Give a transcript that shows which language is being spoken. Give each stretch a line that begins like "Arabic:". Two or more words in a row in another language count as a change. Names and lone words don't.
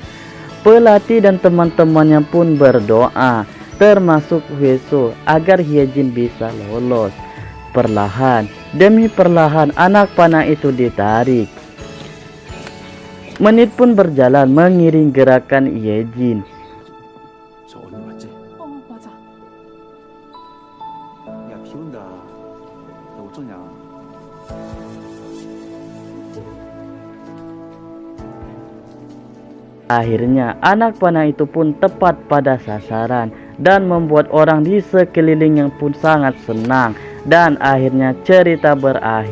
Indonesian: Pelatih dan teman-temannya pun berdoa, termasuk Hwaseo, agar Hyejin bisa lolos. Perlahan demi perlahan anak panah itu ditarik. Menit pun berjalan mengiring gerakan Hyejin.
Korean: 저 얼른 맞지? 어, 맞아. 야, 비 온다. 너 어쩌냐?
Indonesian: Akhirnya anak panah itu pun tepat pada sasaran dan membuat orang di sekelilingnya pun sangat senang, dan akhirnya cerita berakhir.